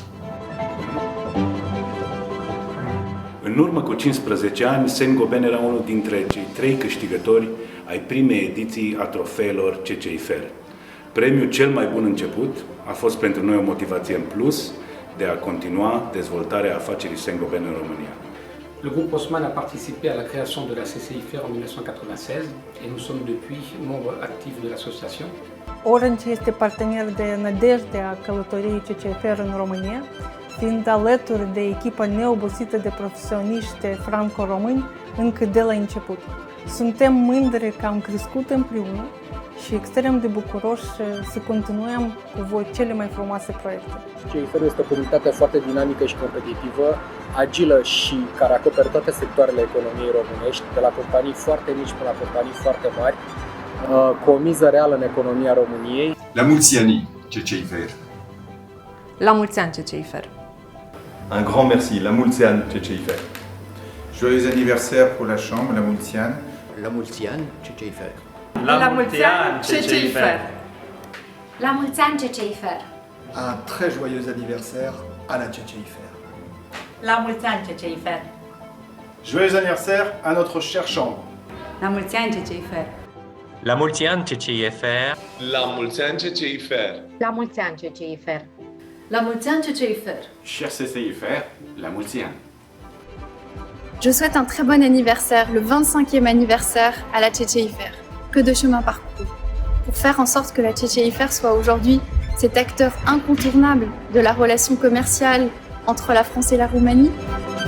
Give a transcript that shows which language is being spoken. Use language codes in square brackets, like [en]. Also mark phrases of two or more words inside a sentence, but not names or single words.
[ro] În urmă cu 15 ani, Saint-Gobain era unul dintre cei 3 câștigători ai primei ediții a trofeelor CCIFR. Premiul cel mai bun început a fost pentru noi o motivație în plus de a continua dezvoltarea afacerii Saint-Gobain în România. [fr] Le groupe Haussmann a participé à la création de la CCIFR en 1996 et nous sommes depuis membres actifs de l'association. [ro] Orange este partener de nădejde a călătoriei CCIFR în România, fiind alături de echipa neobosită de profesioniști franco-români încă de la început. Suntem mândri că am crescut împreună și extrem de bucuroși să continuăm cu voi cele mai frumoase proiecte. CCIFR este o comunitate foarte dinamică și competitivă, agilă și care acoperă toate sectoarele economiei românești, de la companii foarte mici până la companii foarte mari, cu o miză reală în economia României. La mulți ani, CCIFR. La mulți ani, CCIFR. [fr] Un grand merci, [ro] la mulți ani, [fr] CCIFR. Joyeux anniversaire pour la Chambre, [ro] la mulți ani. La mulți ani, CCIFR. La mulți ani, CCIFR. La mulți ani, CCIFR. [fr] Un très joyeux anniversaire à la CCIFR. [ro] La mulți ani, CCIFR. [fr] Joyeux anniversaire à notre chère Chambre. [ro] La mulți ani, CCIFR. La mulți ani, CCIFR. La mulți ani, CCIFR. La mulți ani, CCIFR. La mulți ani, CCIFR. Cher CCIFR, la mulți ani. [fr] Je souhaite un très bon anniversaire, le 25e anniversaire à la CCIFR. Que de chemin parcouru pour faire en sorte que la CCIFR soit aujourd'hui cet acteur incontournable de la relation commerciale entre la France et la Roumanie.